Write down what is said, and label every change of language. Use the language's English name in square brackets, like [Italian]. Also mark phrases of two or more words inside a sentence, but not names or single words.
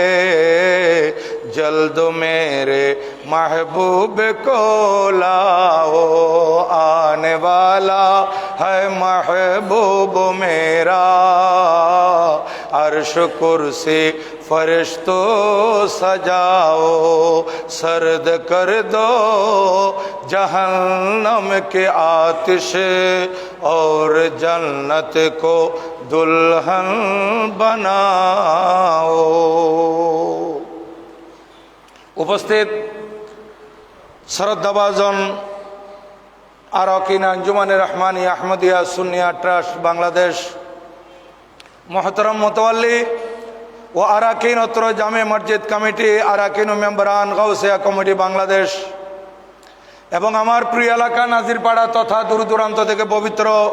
[Urdu] جلد میرے محبوب کو لاؤ آنے والا ہے محبوب میرا عرش کرسی فرشتوں سجاؤ سرد کر دو جہنم کے آتش اور جنت کو دلہن بناؤ [Bangla] উপস্থিত শ্রদ্ধাভাজন আরাকিন আঞ্জুমানে রহমানি আহমদিয়া সুন্নিয়া ট্রাস্ট বাংলাদেশ [Urdu] محترم متولی [Bangla] ও আরাকিন অত্র জামে মসজিদ কমিটি আরাকিন ও মেম্বারান গাউসিয়া কমিটি বাংলাদেশ এবং আমার প্রিয় এলাকা নাজিরপাড়া তথা দূর দূরান্ত থেকে পবিত্র